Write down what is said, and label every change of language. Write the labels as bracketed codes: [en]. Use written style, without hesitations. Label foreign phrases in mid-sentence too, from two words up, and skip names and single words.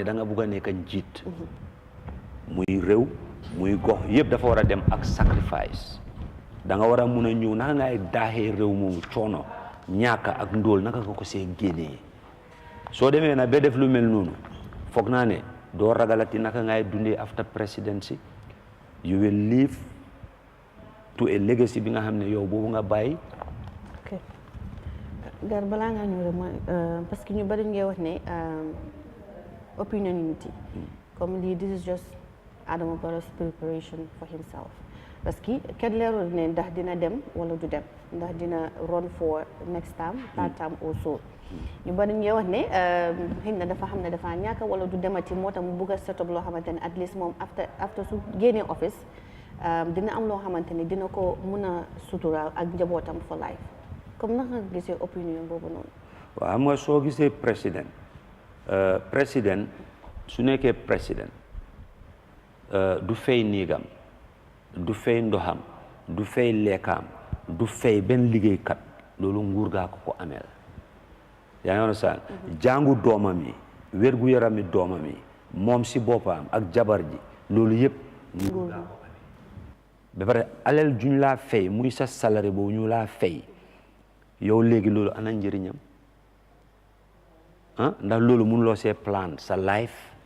[wo] da nga bugg a nekk njiit muy réew muy gox yëpp dafa war a dem ak sacrifice da nga war a mun a ñëw naka ngay daaxee réew moomu coono ñaaka ak ndóol naka nga ko see génnee soo demee na ba def lu mel noonu foog naa ne doo ragalati naka ngay dundee [en] after presidency you will live to a legacy [wo] bi nga xam ne yow boobu nga bàyyi. ok gar balaa ngaa ñëw rek mooy [fr] parce que [wo] ñu bari ngay wax ne [en] opinion unity [wo] comme lii [en] this is just Adama Barrow's preparation for himself [fr] parce que [wo] kenn leerul ne ndax dina dem wala du dem ndax dina [en] run for next time third time [wo] also ñu bari ngay wax ne xëy na dafa xam ne dafa ñàkk wala du demati moo tax mu bugg a [en] set up [wo] loo xamante ne [en] at least [wo] moom after su génnee office dina am loo xamante ni dina ko mun a suturaal ak njabootam [en] for life [wo] comme naka nga gisee opinion boobu noonu. waaw xam nga soo gisee président su nekkee président du fay néegam du fay ndoxam du fay lekkaam du fay benn liggéeykat loolu nguur gaa ko ameel yaa ngi understand jàngu doomam yi wérgu yarami doomam yi moom si boppam ak jabar ji loolu yëpp nguur gaa ko ameel ba pare alal juñ laa fay muy sa salaire boobu ñu laa fay yow léegi loolu ana njëriñam ndax loolu mënuloo see plan sa life